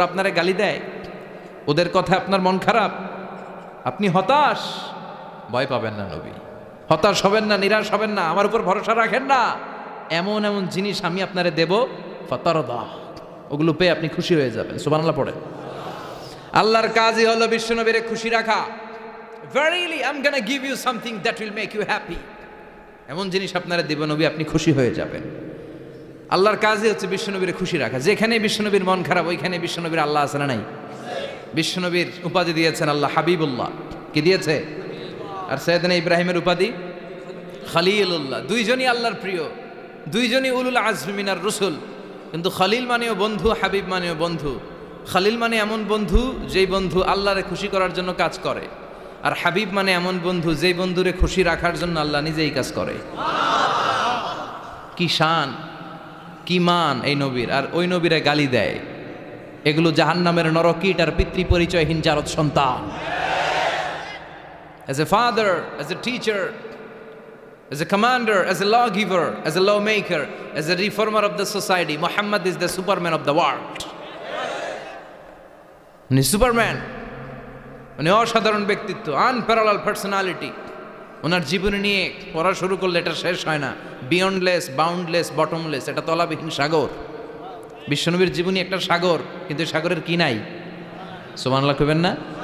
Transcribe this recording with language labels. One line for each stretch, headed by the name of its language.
Bangla: ওরা আপনারে গালি দেয়, ওদের কথা আপনার মন খারাপ, আপনি হতাশ, ভয় পাবেন না নবী, হতাশ হবেন না, নিরাশ হবেন না, আমার উপর ভরসা রাখেন না। এমন এমন জিনিস আমি আপনারে দেব, ফাতারদা, ওগুলো পেয়ে আপনি খুশি হয়ে যাবেন। সুবহানাল্লাহ পড়েন। আল্লাহর কাজই হলো বিশ্বনবীরে খুশি রাখা।
English: Verily I'm gonna give you something that will make you happy,
Bangla: এমন জিনিস আপনারা দেব নবী, আপনি খুশি হয়ে যাবেন। আল্লাহর কাজই হচ্ছে বিশ্বনবীরে খুশি রাখা। যেখানে বিশ্বনবীর মন খারাপ, ওইখানে বিশ্বনবীর আল্লাহ আছে না নাই? বিশ্বনবীর উপাধি দিয়েছেন আল্লাহ হাবিবুল্লাহ। কি দিয়েছে? আর সাইয়েদনা ইব্রাহিমের উপাধি খলিলুল্লাহ। দুইজনই আল্লাহর প্রিয়, দুইজনই উলুল আজমি মিনার রসুল। কিন্তু খলিল মানেও বন্ধু, হাবিব মানেও বন্ধু। খলিল মানে এমন বন্ধু যেই বন্ধু আল্লাহরে খুশি করার জন্য কাজ করে, আর হাবিব মানে এমন বন্ধু যেই বন্ধুরে খুশি রাখার জন্য আল্লাহ নিজেই কাজ করে। কি শান, কি মান এই নবীর! আর ওই নবীরে গালি দেয়। এগুলো জাহান্নামের নরকীট আর পিতৃ পরিচয়হীন জারদ সন্তান।
English: As a father, as a teacher, as a commander, as a lawgiver, as a lawmaker, as a reformer of the society, Muhammad is the superman of the world.
Bangla: উনি সুপারম্যান, উনি অসাধারণ ব্যক্তিত্ব,
English: Unparallel personality.
Bangla: ওনার জীবনী নিয়ে পড়া শুরু করলে এটা শেষ হয় না।
English: beyondless, boundless, bottomless,
Bangla: এটা তলাবিহীন সাগর। বিশ্বনবীর জীবনী একটা সাগর, কিন্তু সাগরের কি নাই? সুবহানাল্লাহ কইবেন না?